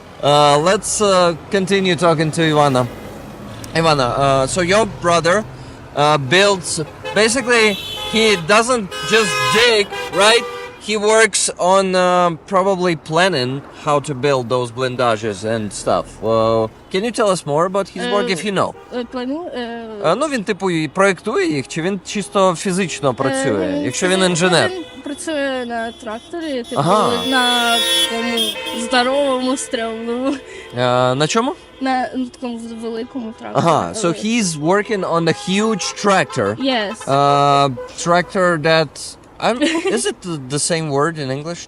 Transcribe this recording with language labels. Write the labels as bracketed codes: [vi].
[en] Let's continue talking to Ivana. Ivana, so your brother builds. Basically, he doesn't just dig, right? He works on probably planning how to build those blindages and stuff. Can you tell us more about his work if you know? [uk] Ну, він типу і проєктує їх, чи він чисто фізично працює, якщо він інженер? Він працює на тракторі, типу Ага. на такому здоровому, стрьомному, На чому? на такому великому тракторі. [en] So he's working on a huge tractor. Yes. Tractor that Is it the same word in English?